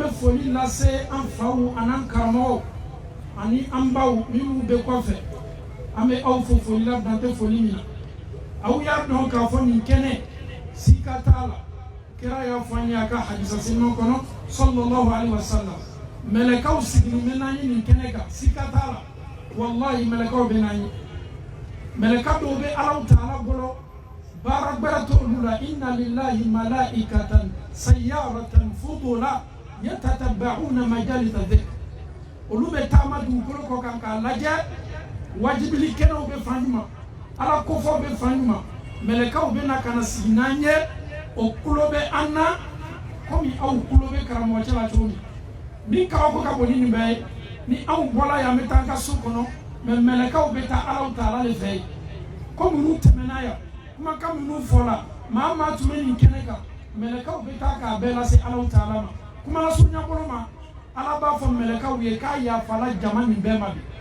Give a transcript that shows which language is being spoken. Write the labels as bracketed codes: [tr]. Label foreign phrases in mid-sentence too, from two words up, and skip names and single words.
[bm] bɛ foli lase an faw an'an karamɔgɔw ani an baw minnu bɛ kɔfɛ an bɛ aw fo foli la dan tɛ foli min na aw y'a dɔn k'a fɔ nin kɛnɛ sika t'a la kira y'a fɔ an ye a ka hadisa seliman kɔnɔ [ar] صلى الله عليه و [bm] sallam mɛlɛkaw sigilen bɛ n'an ye nin kɛnɛ kan sika t'a la wallahi mɛlɛkaw bɛ n'an ye mɛlɛka dɔw bɛ Allahu Taala bolo baara gbɛrɛ t'olu la [ar] إن لله ملائكة سيارة فضلا يتتبعون مجالس ذكر [bm] olu bɛ taama dugukolo kɔ kan k'a lajɛ wajibili kɛnɛw bɛ fan juma ala kofɔw bɛ fan juma mɛlɛkaw bɛ na ka na sigi n'an ye o kulo bɛ an na komi aw kulo bɛ karamɔgɔcɛ la cogo min ni kabako ka bon ni nin bɛɛ ye ni aw bɔra yan an bɛ taa an ka so kɔnɔ mais mɛlɛkaw bɛ taa Allahu Taala de fɛ yen komi n'u tɛmɛna yan kumakan minnu fɔla maa maa tun bɛ nin kɛnɛ kan mɛlɛkaw bɛ taa k'a bɛɛ lase Allahu Taala ma kuma la surunya bolo ma Ala b'a fɔ mɛlɛkaw ye k'a yafala jama nin bɛɛ ma bi